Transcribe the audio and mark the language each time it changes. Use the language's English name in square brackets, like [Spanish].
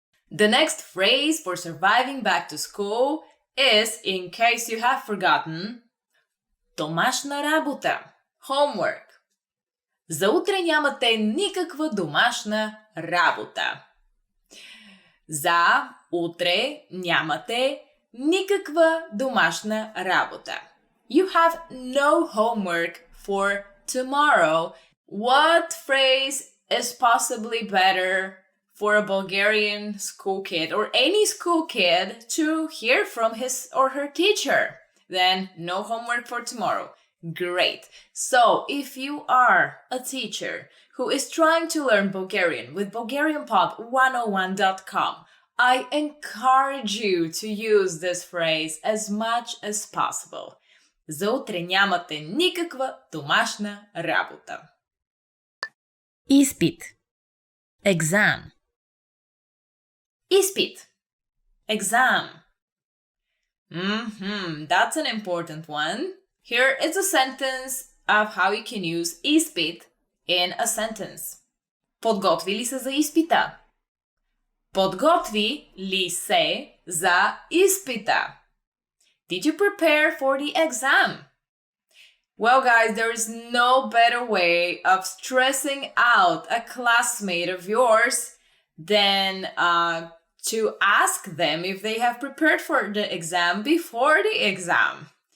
[English] The next phrase for surviving back to school is, in case you have forgotten, [Bulgarian] домашна работа. [English] Homework. [Bulgarian] За утре нямате никаква домашна работа. За утре нямате никаква домашна работа. [English] You have no homework for tomorrow. What phrase is possibly better for a Bulgarian school kid or any school kid to hear from his or her teacher? Then no homework for tomorrow. Great. So if you are a teacher who is trying to learn Bulgarian with BulgarianPod101.com, I encourage you to use this phrase as much as possible. [Bulgarian] За утре нямате никаква домашна работа. Изпит. [English] Exam. [Bulgarian] Изпит. [English] Exam. That's an important one. Here is a sentence of how you can use изпит in a sentence. [Bulgarian] Подготви ли се за изпита? Подготви ли се за изпита? [English] Did you prepare for the exam? Well, guys, there is no better way of stressing out a classmate of yours than to ask them if they have prepared for the exam before the exam.